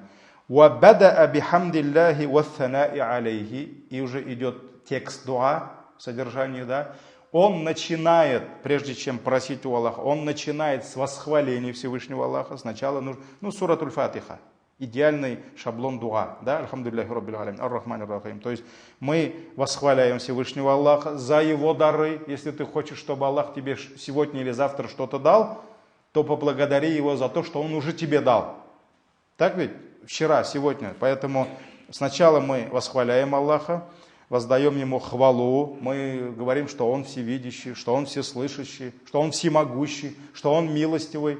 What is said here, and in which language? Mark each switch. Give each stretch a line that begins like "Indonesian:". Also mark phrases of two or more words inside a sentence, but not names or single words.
Russian: И уже идет текст дуа, содержание, да. Он начинает, прежде чем просить у Аллаха, он начинает с восхваления Всевышнего Аллаха. Сначала нужно, сурат аль-Фатиха, идеальный шаблон дуа, да,
Arabic: الحمد لله رب العالمين، الرحمن الرحيم.
Russian: То есть мы восхваляем Всевышнего Аллаха за его дары. Если ты хочешь, чтобы Аллах тебе сегодня или завтра что-то дал, то поблагодари его за то, что он уже тебе дал. Так ведь? Вчера, сегодня. Поэтому сначала мы восхваляем Аллаха, воздаем Ему хвалу, мы говорим, что Он всевидящий, что Он всеслышащий, что Он всемогущий, что Он милостивый.